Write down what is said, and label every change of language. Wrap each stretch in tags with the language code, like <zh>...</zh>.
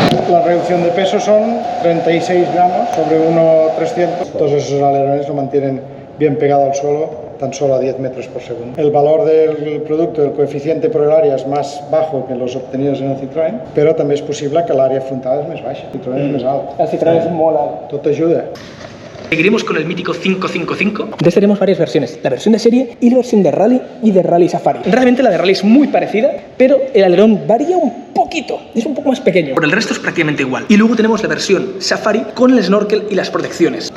<es>La reducción de peso son 36 gramos sobre 1,300. Todos esos alerones lo mantienen bien pegado al suelo, tan solo a 10 metros por segundo. El valor del producto, del coeficiente por el área, es más bajo que los obtenidos en el Citroën,</es> <ca>però també és possible que l'àrea frontal és més baixa. El Citroën és més alt. El Citroën es molt alt. Tot ajuda.</ca> <es>Seguiremos con el mítico 555. De este tenemos varias versiones, la versión de serie y la versión de Rally y de Rally Safari. Realmente la de Rally es muy parecida, pero el alerón varía un poquito, es un poco más pequeño. Por el resto es prácticamente igual. Y luego tenemos la versión Safari con el snorkel y las protecciones.</es>